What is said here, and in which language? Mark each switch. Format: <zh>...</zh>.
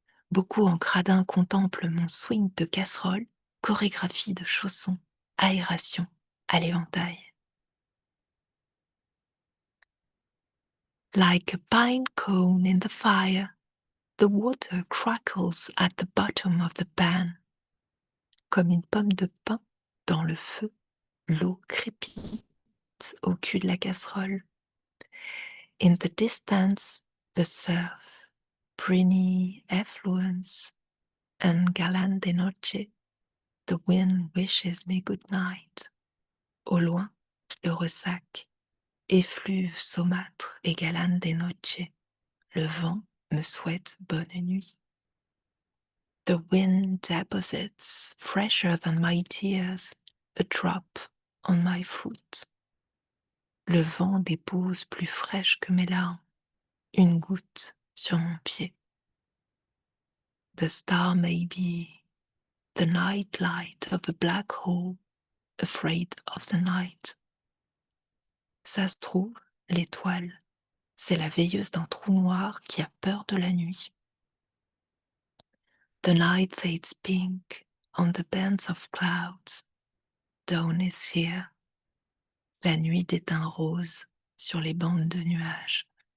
<fr>Beaucoup en gradin contemplent mon swing de casserole, chorégraphie de chaussons, aération à l'éventail.</fr> <en>Like a pine cone in the fire, the water crackles at the bottom of the pan.</en> <fr>Comme une pomme de pin dans le feu, l'eau crépite au cul de la casserole.</fr> <en>In the distance, the surf, briny effluence, and galan de noche, the wind wishes me good night.</en> <fr>Au loin, le ressac, effluve saumâtre et galan de noche, le vent me souhaite bonne nuit.</fr> <en>The wind deposits, fresher than my tears, a drop on my foot.</en> <fr>Le vent dépose plus fraîche que mes larmes, une goutte sur mon pied.</fr> <en>The star may be the night light of a black hole, afraid of the night.</en> <fr>Ça se trouve, l'étoile, c'est la veilleuse d'un trou noir qui a peur de la nuit.</fr> <en>The night fades pink on the bands of clouds. Dawn is here.</en> <fr>La nuit déteint rose sur les bandes de nuages.</fr>